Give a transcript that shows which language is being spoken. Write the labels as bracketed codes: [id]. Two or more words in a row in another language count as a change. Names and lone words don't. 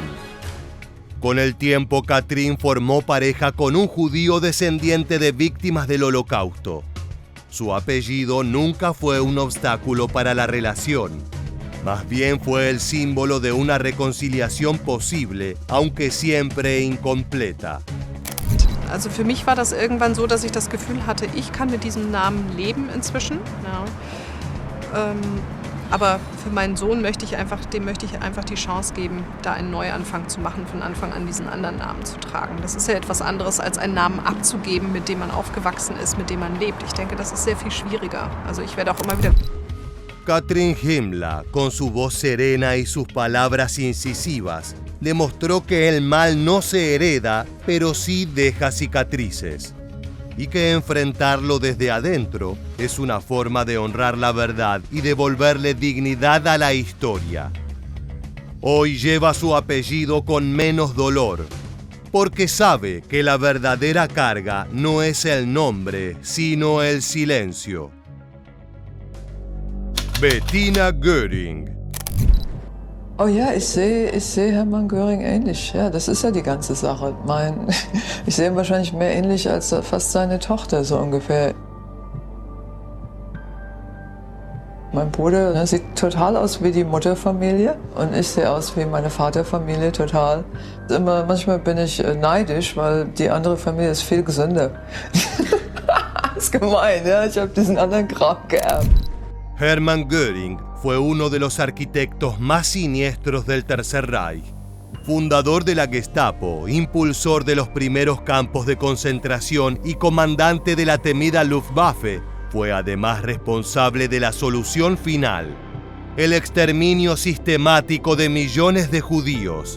[es] Con el tiempo, Katrin formó pareja con un judío descendiente de víctimas del Holocausto. Su apellido nunca fue un obstáculo para la relación. Más bien fue el símbolo de una reconciliación posible, aunque siempre incompleta. [de] Also für mich war das irgendwann so, dass ich das Gefühl hatte, ich kann mit diesem Namen leben inzwischen. Ja. Aber für meinen Sohn möchte ich einfach die Chance geben, da einen Neuanfang zu machen, von Anfang an diesen anderen Namen zu tragen. Das ist ja etwas anderes, als einen Namen abzugeben, mit dem man aufgewachsen ist, mit dem man lebt. Ich denke, das ist sehr viel schwieriger. Also ich werde auch immer wieder... [es] Katrin Himmler, con su voz serena y sus palabras incisivas, demostró que el mal no se hereda, pero sí deja cicatrices, y que enfrentarlo desde adentro es una forma de honrar la verdad y devolverle dignidad a la historia. Hoy lleva su apellido con menos dolor, porque sabe que la verdadera carga no es el nombre, sino el silencio. Bettina Göring. [de] Oh ja, ich sehe Hermann Göring ähnlich. Ja, das ist ja die ganze Sache. Ich sehe ihn wahrscheinlich mehr ähnlich als fast seine Tochter, so ungefähr. Mein Bruder sieht total aus wie die Mutterfamilie und ich sehe aus wie meine Vaterfamilie total. Manchmal bin ich neidisch, weil die andere Familie ist viel gesünder. Das ist gemein, ja? Ich habe diesen anderen Kram geerbt. [es] Hermann Göring fue uno de los arquitectos más siniestros del Tercer Reich. Fundador de la Gestapo, impulsor de los primeros campos de concentración y comandante de la temida Luftwaffe, fue además responsable de la solución final, el exterminio sistemático de millones de judíos.